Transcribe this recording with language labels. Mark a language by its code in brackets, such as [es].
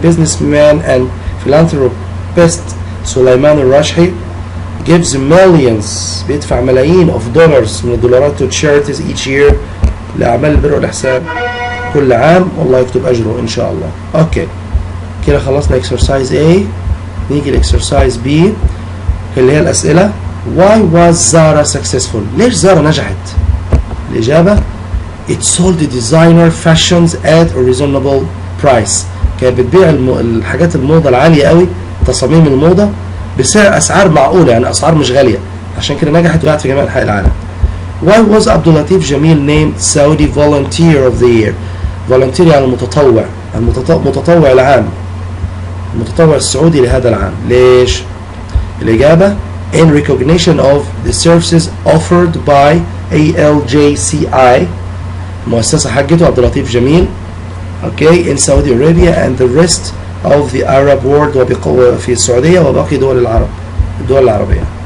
[en] businessman and philanthropist [ar] سليمان الراشحي [en] gives millions، [ar] بيدفع ملايين [en] of dollars [ar] من الدولارات [en] to charities each year [ar] لأعمال البر والإحسان كل عام، والله يكتب أجره إن شاء الله. أوكي كده خلصنا [en] exercise A. [ar] نيجي لإكسرسايز B اللي هي الأسئلة. [en] why was Zara successful؟ [ar] ليش زارا نجحت؟ الإجابة [en] it sold designer fashions at a reasonable price. [ar] كانت بتبيع الحاجات الموضة العالية قوي، تصاميم الموضة بأسعار معقولة، يعني أسعار مش غالية، عشان كده نجحت وقعت في جميع أنحاء العالم. [en] why was عبد اللطيف جميل named Saudi volunteer of the year؟ volunteer [ar] يعني المتطوع العام، المتطوع السعودي لهذا العام. ليش؟ الإجابة [en] in recognition of the services offered by ALJCI، [ar] مؤسسة حقته عبد اللطيف جميل [en] in Saudi Arabia and the rest of the Arab world، [ar] وبقوة في السعودية وباقي الدول العربية.